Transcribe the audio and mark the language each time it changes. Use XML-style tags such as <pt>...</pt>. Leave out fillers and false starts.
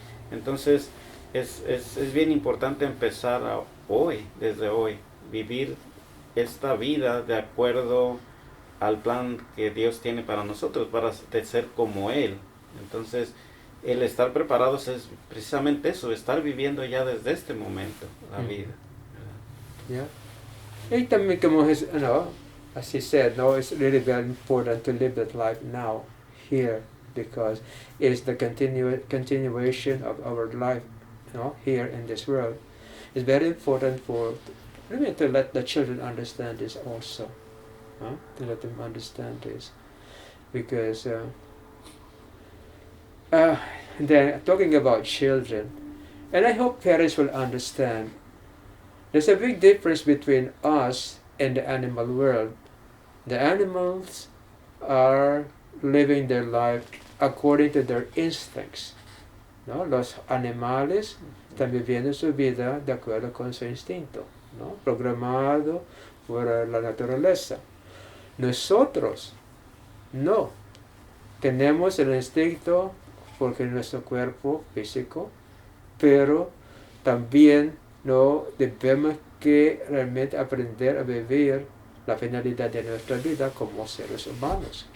<es>Entonces es bien importante empezar hoy, desde hoy, vivir esta vida de acuerdo al plan que Dios tiene para nosotros, para ser como Él. Entonces, el estar preparados es precisamente eso, estar viviendo ya desde este momento la vida.</es> <en>Yeah.</en> <es>Y también como es,</es> <en>as he said, no, it's really very important to live that life now, here, because it's the continuation of our life, here in this world. It's very important for really to let the children understand this also. To let them understand this, because then talking about children, and I hope parents will understand, there's a big difference between us and the animal world. The animals are living their life according to their instincts, ¿no?</en> <es>Los animales están viviendo su vida de acuerdo con su instinto, ¿no? Programado por la naturaleza. Nosotros no tenemos el instinto porque nuestro cuerpo físico, pero también no debemos que realmente aprender a vivir la finalidad de nuestra vida como seres humanos.</es>